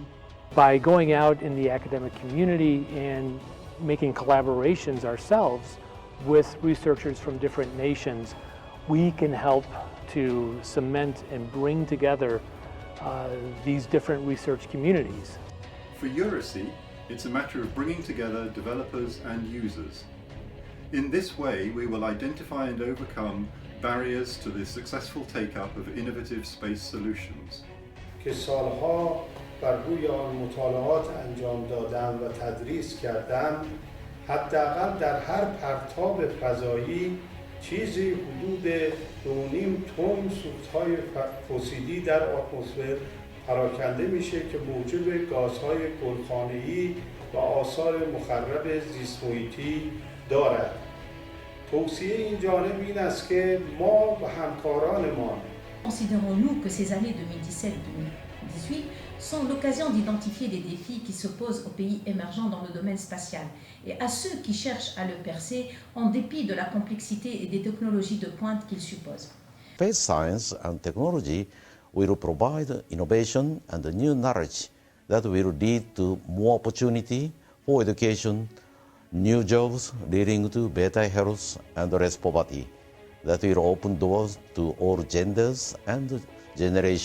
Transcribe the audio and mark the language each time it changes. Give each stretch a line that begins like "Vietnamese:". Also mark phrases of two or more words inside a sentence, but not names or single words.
English: By going out in the academic community and making collaborations ourselves with researchers from different nations, we can help to cement and bring together these different research communities. For EuroSea, it's a matter of bringing together developers and users. In this way, we will identify and overcome barriers to the successful take-up of innovative space solutions.
Persian: که سالها بر روی آن مطالعات انجام دادم و تدریس کردم، حداقل در هر پرتاب فضایی چیزی حدود 2.5 تن سوختهای فسیلی در اتمسفر پراکنده میشه که موجب گازهای گلخانه‌ای و آثار مخرب زیست محیطی دارد. توصیه این جانب این است که ما و همکارانمان
French: Considérons-nous que ces années 2017-2018 sont l'occasion d'identifier des défis qui se posent aux pays émergents dans le domaine spatial et à ceux qui cherchent à le percer en dépit de la complexité et des technologies de pointe qu'ils supposent.
English: Space science and technology will provide innovation and new knowledge that will lead to more opportunity for education, new jobs leading to better health and less poverty, that will open doors to all genders and generations.